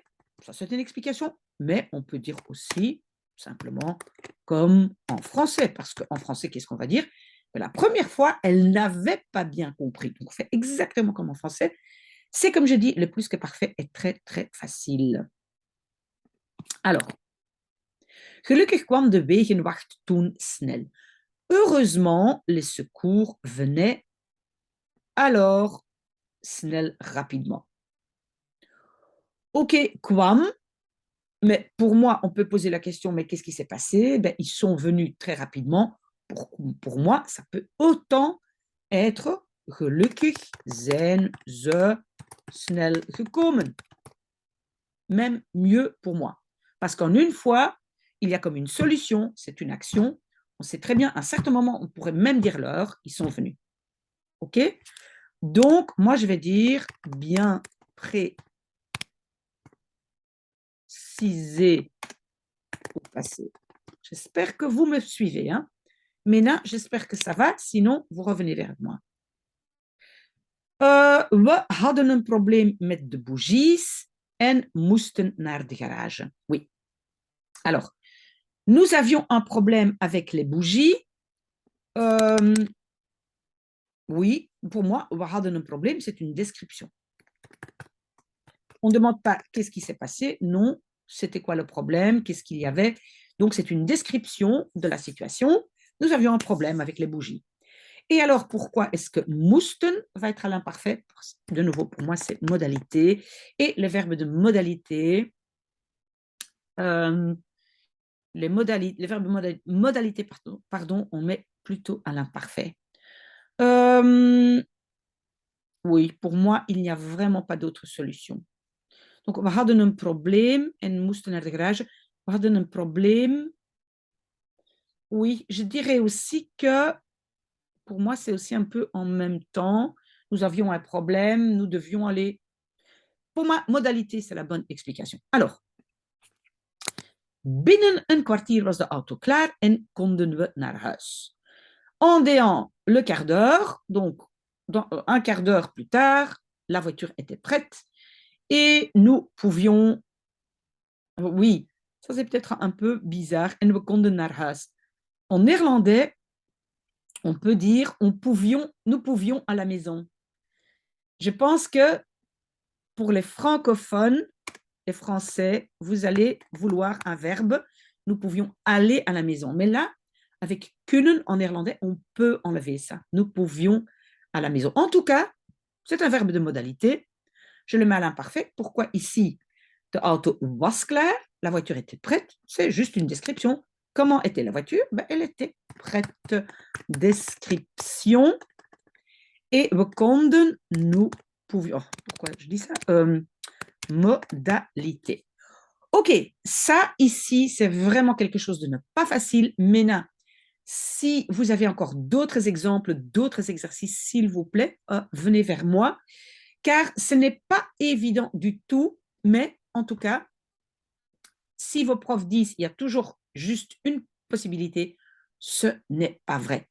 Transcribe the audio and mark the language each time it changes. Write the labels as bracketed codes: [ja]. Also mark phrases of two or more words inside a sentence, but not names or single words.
[fr] Ça, c'est une explication. Mais on peut dire aussi simplement comme en français. Parce qu'en français, qu'est-ce qu'on va dire? La première fois, elle n'avait pas bien compris. Donc, on fait exactement comme en français. C'est comme je dis, le plus que parfait est très, très facile. Alors, [nl] gelukkig kwam de wegenwacht toen snel. [fr] Heureusement, les secours venaient alors snel, rapidement. Ok, kwam, mais pour moi, on peut poser la question, mais qu'est-ce qui s'est passé? Ben, ils sont venus très rapidement. Pour moi, ça peut autant être [nl] gelukkig zijn ze snel gekomen. [fr] Même mieux pour moi. Parce qu'en une fois, il y a comme une solution, c'est une action. On sait très bien, à un certain moment, on pourrait même dire l'heure, ils sont venus. OK? Donc, moi, je vais dire bien précisé au passé. J'espère que vous me suivez. Hein? Maintenant, j'espère que ça va. Sinon, vous revenez vers moi. [nl] We hadden een probleem met de bougies en moesten naar de garage. [fr] Oui. Alors, nous avions un problème avec les bougies. Oui, pour moi, [nl] we hadden een probleem, [fr] c'est une description. On ne demande pas qu'est-ce qui s'est passé. Non, c'était quoi le problème, qu'est-ce qu'il y avait. Donc, c'est une description de la situation. Nous avions un problème avec les bougies. Et alors, pourquoi est-ce que moesten va être à l'imparfait? De nouveau, pour moi, c'est modalité. Et le verbe de modalité, les verbes modalité, pardon, on met plutôt à l'imparfait. Oui, pour moi, il n'y a vraiment pas d'autre solution. Donc, [nl] we hadden een probleem en moesten naar de garage. We hadden een probleem. [fr] Oui, je dirais aussi que pour moi, c'est aussi un peu en même temps. Nous avions un problème, nous devions aller. Pour ma modalité, c'est la bonne explication. Alors, [nl] binnen een kwartier was de auto klaar en konden we naar huis. [fr] En déant le quart d'heure, donc un quart d'heure plus tard, la voiture était prête et nous pouvions. Oui, ça c'est peut-être un peu bizarre. [nl] En we konden naar huis. [fr] En néerlandais, On peut dire nous pouvions à la maison. Je pense que pour les francophones, les Français, vous allez vouloir un verbe. Nous pouvions aller à la maison. Mais là, avec kunnen en néerlandais, on peut enlever ça. Nous pouvions à la maison. En tout cas, c'est un verbe de modalité. Je le mets à l'imparfait. Pourquoi ici, [nl] de auto was klaar, [fr] la voiture était prête. C'est juste une description. Comment était la voiture? Ben, elle était prête. Description. [nl] Et we konden, [fr] nous pouvions. Oh, pourquoi je dis ça? Modalité. Ok, ça ici, c'est vraiment quelque chose de ne pas facile. Maintenant, si vous avez encore d'autres exemples, d'autres exercices, s'il vous plaît, venez vers moi, car ce n'est pas évident du tout, mais en tout cas, si vos profs disent qu'il y a toujours juste une possibilité, ce n'est pas vrai.